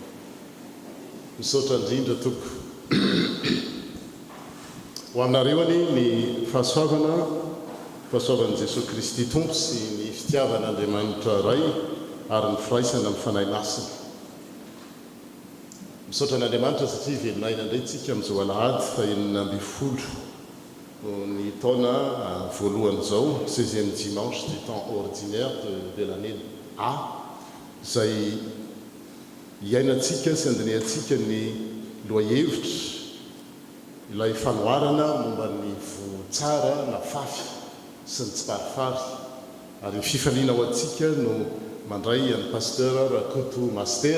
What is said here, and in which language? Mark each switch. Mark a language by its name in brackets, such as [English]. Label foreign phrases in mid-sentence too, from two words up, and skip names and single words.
[Malagasy] Misaotra indrindra tompoko ho aminareo any ny fahasoavan'i Jesosy Kristy tompo sy ny fitiavan'Andriamanitra ray ary ny firaisana amin'ny fanahy masina. Misaotra an'Andriamanitra satria velonaina indray tsika amin'izao alahady fa 9 ny taona voalohan'izao [French] 16e dimanche du temps ordinaire de l'année A [Malagasy] izay iainantsika sy andiniantsika ny loahevitra ilay fanoharana momba ny votsara na fafy sy ny tsy farifary ary ny fifaliana ho antsika no mandray an'ny pasteur Rakoto Master